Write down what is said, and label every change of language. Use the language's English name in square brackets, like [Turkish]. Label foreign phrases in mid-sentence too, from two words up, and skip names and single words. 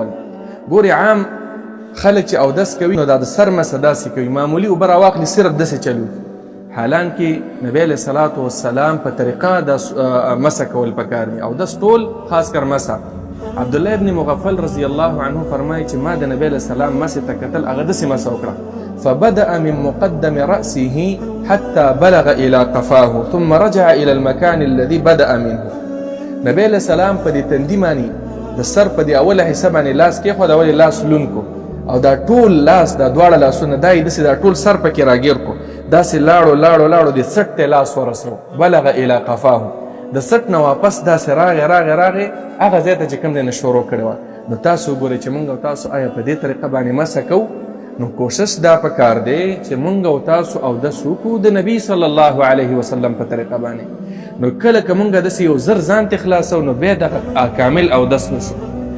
[Pashto] ګورې عام خلک چې اودس کوي نو دا د سر مسه داسې کوي، معمولي اوبه راواخلي صرف داسې چلوي، حالان کې نبی علیه صلات وسلام په طریقه د مسه کول پکار دي. اودس ټول خاص کر مسه. عبدالله ابن مغفل [Arabic] رضی الله عنه [Pashto] فرمایي چې ما د نبی [Arabic] علیه السلام [Pashto] مسې ته کتل، هغه داسې مسه وکړه، [Arabic] فبدأ من مقدم رأسه حتى بلغ إلى قفاه ثم رجع إلى المكان الذي بدأ منه. [Pashto] نبی [Arabic] علیه السلام [Pashto] په دې تندي باندې د سر په دې اوله حصه باندې لاس کېښود، اول یې لاس لوند کو او دا ټول لاس دا دواړه لاسونه دا یې داسې دا ټول سر پکې راګیر کو، داسې لاړو لاړو لاړو د سټ ته لاس ورسو، [Arabic] بلغ إلى قفاه، [Pashto] د سټ نه واپس داسې راغې هغه ځای ته چې کوم دی نه شروع کړې وه. نو تاسو وګورئ چې موږ او تاسو آیا په دې طریقه باندې مسه کوو؟ نو کوشش دا پکار دی چې موږ او تاسو اودس وکړو د نبي [Arabic] صلی الله علیه وسلم [Pashto] په طریقه باندې. نو کله که موږ داسې یو زر ځان ته خلاصو نو بیا دغه کامل اودس نشو.